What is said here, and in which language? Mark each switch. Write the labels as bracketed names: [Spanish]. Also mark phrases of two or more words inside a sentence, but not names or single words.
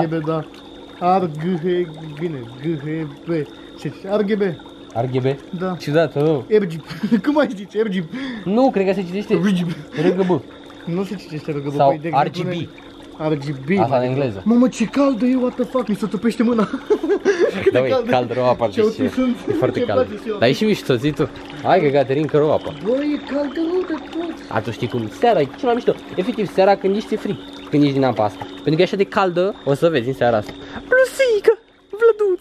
[Romanian] RGB, da. RGB, bine, GHB. RGB. RGB? Da. Ciudat, nu? RGB. Cum mai zici? RGB. Nu, cred că se citește RGB. Nu se citește RGB. Sau păi, RGB. RGB. Asta în engleză. Mamă, ce caldă e, [English] what the fuck, [Romanian] mi se topește mâna. Da, ui, cald rău apa, deci e foarte cald. Dar e și mișto, zi tu. Hai că Caterin, că rău apa. Bă, e caldă rău de tot. Atunci știi cum, seara e cel mai mișto. Efectiv, seara când ești frig, când ești din apa asta. Pentru că e așa de caldă, o să vezi în seara asta. Bluzică, Vlăduț.